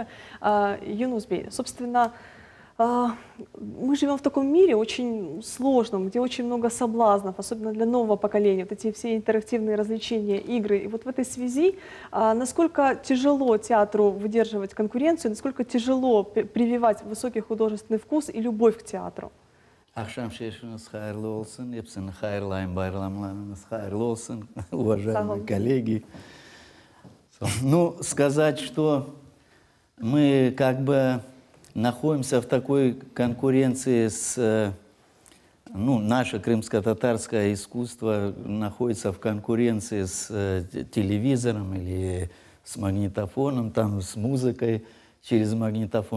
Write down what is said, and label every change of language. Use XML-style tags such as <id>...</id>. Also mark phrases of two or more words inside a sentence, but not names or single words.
<ru>Юнус Бей, собственно, мы живем в таком мире очень сложном, где очень много соблазнов, особенно для нового поколения, вот эти все интерактивные развлечения, игры. И вот в этой связи, насколько тяжело театру выдерживать конкуренцию, насколько тяжело прививать высокий художественный вкус и любовь к театру?</ru> <crh>Akşam şeşiniz hayırlı olsun. Hepsinin hayırlı bayramlarınız hayırlı olsun,</crh> <ru>уважаемые коллеги. Ну, сказать, что мы как бы находимся в такой конкуренции с... Ну, наше крымско-татарское искусство находится в конкуренции с телевизором или с магнитофоном, там, с музыкой через магнитофон.</ru>